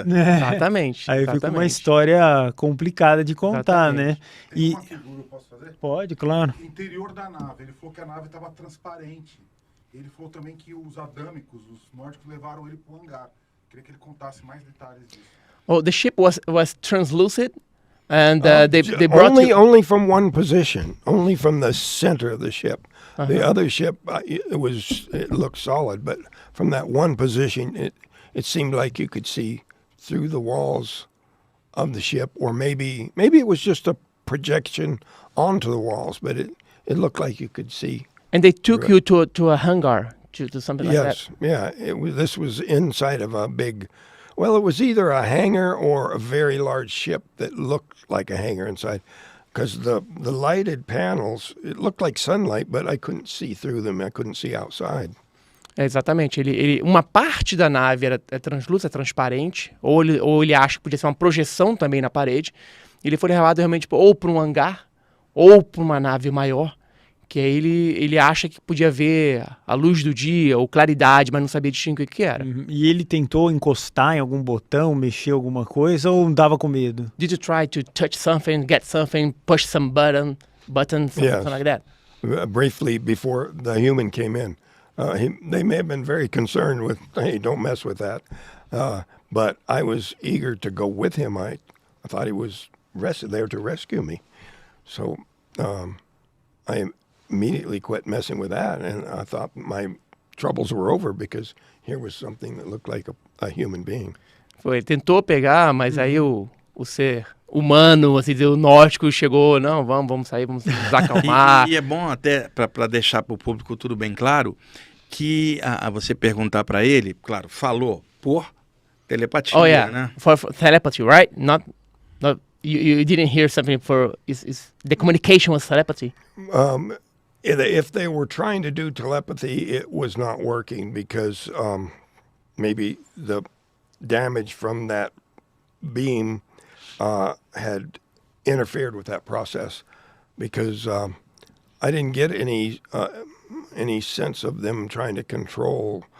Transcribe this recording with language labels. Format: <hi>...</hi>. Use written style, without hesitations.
<pt>Exatamente. Aí fica uma exatamente. história complicada de contar, né? Tem E uma figura, eu posso fazer? pode, claro. Interior da nave. Ele falou que a nave estava transparente. Ele falou também que os adâmicos, os nórdicos, levaram ele para o hangar. Queria que ele contasse mais detalhes disso.</pt> <en>Oh, the ship was translucent, and they brought only from one position, only from the center of the ship. The other ship, it looked solid, but from that one position, it seemed like you could see through the walls of the ship, or maybe it was just a projection onto the walls, but it looked like you could see. and they took you to a hangar to something like that. Yes, yeah. This was inside of a big. Well, it was either a hangar or a very large ship that looked like a hangar inside, because the lighted panels, it looked like sunlight, but I couldn't see through them. I couldn't see outside.</en> <pt>Exatamente. Uma parte da nave era translúcida, transparente, ou ele acha que podia ser uma projeção também na parede. Ele foi levado realmente ou para um hangar ou para uma nave maior, que aí ele acha que podia ver a luz do dia ou claridade, mas não sabia distinguir o que era. E ele tentou encostar em algum botão, mexer alguma coisa, ou dava com medo?</pt> <en>Did you try to touch something, get something, push some button, something like that? Briefly before the human came in. They may have been very concerned with, hey, don't mess with that. But I was eager to go with him. I thought he was there to rescue me. So I immediately quit messing with that, and I thought my troubles were over because here was something that looked like a human being.</en> <pt>Ele tentou pegar, mas aí o ser humano, assim dizer, o nórdico chegou, não, vamos sair, vamos nos acalmar. E é bom até, para deixar para o público tudo bem claro, que você perguntar para ele, claro, falou por telepatia, né?</pt> <en>For telepathy, right? Not you didn't hear something for the communication was telepathy. If they were trying to do telepathy, it was not working because maybe the damage from that beam had interfered with that process, because I didn't get any sense of them trying to control.</en>